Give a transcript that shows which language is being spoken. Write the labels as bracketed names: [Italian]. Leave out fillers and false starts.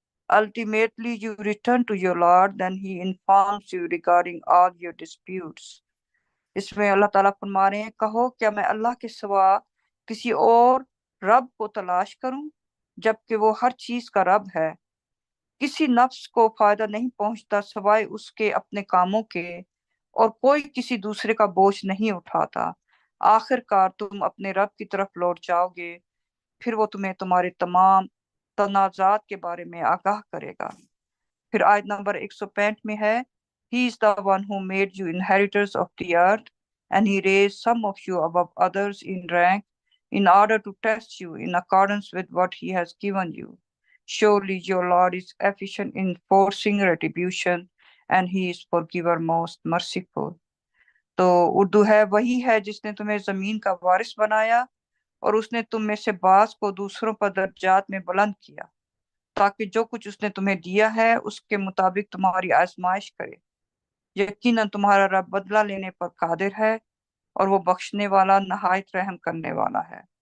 [English] Ultimately you return to your Lord, then he informs you regarding all your disputes. [Urdu] اس میں اللہ تعالیٰ فرما رہے ہیں، کہو کیا میں اللہ کے سوا کسی اور رب کو تلاش کروں، جبکہ وہ ہر چیز کا رب ہے۔ کسی نفس کو فائدہ نہیں پہنچتا سوائے اس کے اپنے کاموں کے، اور کوئی کسی دوسرے کا بوجھ نہیں اٹھاتا۔ آخر کار تم اپنے رب کی طرف لوٹ جاؤ گے، پھر وہ تمہیں تمہارے تمام تنازعات کے بارے میں آگاہ کرے گا۔ پھر آیت نمبر 165 میں ہے، [English] He is the one who made you inheritors of the earth, and he raised some of you above others in rank in order to test you in accordance with what he has given you. Surely your Lord is efficient in forcing retribution, and he is forgiver most merciful. [Urdu] تو اردو ہے، وہی ہے جس نے تمہیں زمین کا وارث بنایا، اور اس نے تم میں سے بعض کو دوسروں پر درجات میں بلند کیا، تاکہ جو کچھ اس نے تمہیں دیا ہے اس کے مطابق تمہاری آزمائش کرے۔ یقیناً تمہارا رب بدلہ لینے پر قادر ہے، اور وہ بخشنے والا، نہایت رحم کرنے والا ہے۔